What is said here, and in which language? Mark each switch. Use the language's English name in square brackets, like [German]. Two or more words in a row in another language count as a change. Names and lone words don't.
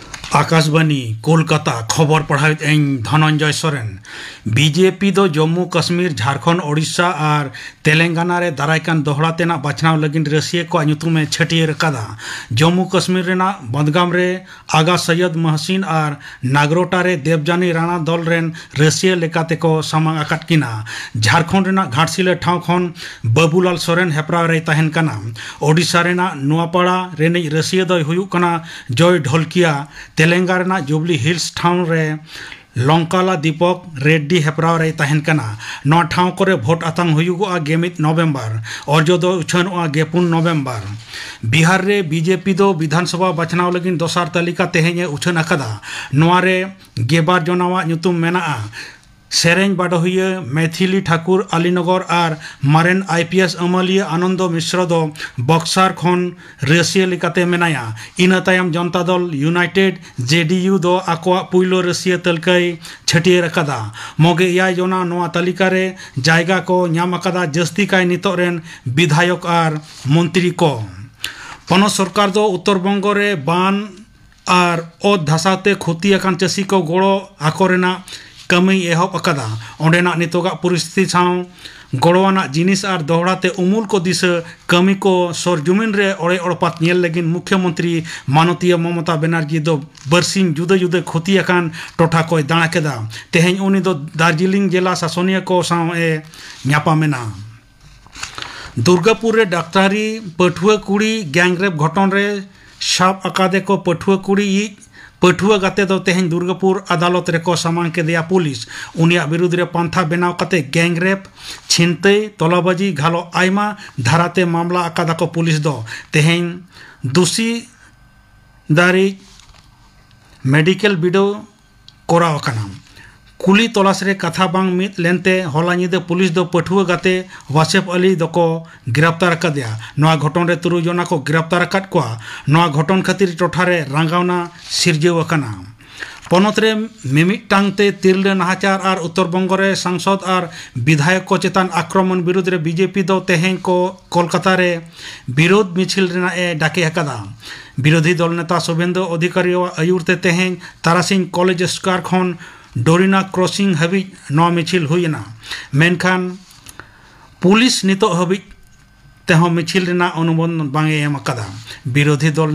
[Santali] आकाशवाणी कोलकाता खबर पढ़ाई धनंजय सोरेन बीजेपी दो जम्मू कश्मीर झारखंड ओडिशा और तेलंगाना रे दारायकान दोहरा तेना बाछनाव लगिन रसिया को ᱧᱩᱛᱩᱢᱮ छटियर कदा जम्मू कश्मीर रेना बंदगाम रे आगा सैयद महसिन और नागरोटा रे देवजानी राणा दल रेन रसिया लेकाते को सामांग आकाट किना झारखंड रेना घाटसिला ठाव खन बाबूलाल सोरेन हेपरा रे तहन कना ओडिशा रेना नुआपाड़ा रेने रसिया दो हुयुक कना जय ढोलकिया तेलंगाना जुबली हिल्स ठाव रे लंकाला दीपक रेड्डी हेपराव रे तहन कना नौ ठाव करे भोट आतंग हुयुगोआ गेमित नवेम्बर अर्जो दो उछानोआ गेपुन नवेम्बर बिहार रे बीजेपी दो विधानसभा बाछनाव लगिन दोसार तालिका तेहें उछान अकदा नोआ रे गेबार जनावा ᱧᱩᱛᱩᱢ मेनाआ सेरेंज बाडोहिया मैथिली ठाकुर अलीनगर और मारेन आईपीएस अमलिया आनंद मिश्र दो बक्सार खन रसिया लेकाते मेनाया इना तायम जनता दल यूनाइटेड जेडीयू दो आकोआ पुइलो रसिया तलकई छटियर अकदा मोगे याय जोना नोआ तालिका रे जायगा को ᱧᱟᱢ अकदा जस्ती काय नितो रेन विधायक और मंत्री को पनोत सरकार दो उत्तर बंग रे बान और ओत धसाते खुती अकान चासी को गोड़ो आकोरेना कमी एहब अकदा ओंडेना नितोगा परिस्थिति साव गड़वाना जिनिस और दोहराते उमूल को दिस कमी को सरजुमिन रे ओड़े ओड़पात नेल लगिन मुख्यमंत्री मानतीय ममता बनर्जी दो बरसिंग जुदे जुदे खुती अकान टोठा को दाणा केदा तेहें उनी दो दार्जिलिंग जिला शासनिया को साव ए ᱧᱟᱯᱟᱢᱮᱱᱟ दुर्गापुर रे डाक्तारी पठुआ कुड़ी गैंगरेप घटन रे साब अकादे को पठुआ कुड़ी पठुआ गाते दो तेहें दुर्गापुर अदालत रे को सामान के दिया पुलिस उनिया विरुद्ध रे पंथा बनाव कते गैंगरेप छिनते तोलाबाजी घालो आयमा धाराते मामला अकादा को पुलिस दो तेहें दोषी दारी मेडिकल बिडो कोराव कना कुली तलाश रे कथा बांग मित लेनते होला निदे पुलिस दो पठुआ गाते वासेफ अली दको गिरफ्तार कदिया नोआ घटन रे तुरु जना को गिरफ्तार अकाट कोआ नोआ घटन खातिर टोठा रे रांगावना सिरजेव कना पनत रे मिमिटांगते तिरले नाहाचार और उत्तर बंग रे सांसद और विधायक को चेतान आक्रमण विरुद्ध रे बीजेपी दो तेहें को कोलकाता रे विरोध मिছিল रेना ए डाके हकदा विरोधी दल नेता शुभेंदु अधिकारी आयुरते तेहें तारासिंह कॉलेज स्क्वायर खन डोरिना क्रॉसिंग हबी नौ मिছিল हुईना मेनखान पुलिस नितो हबी तेहो मिছিল रेना अनुमोदन बांगे एम अकदा विरोधी दल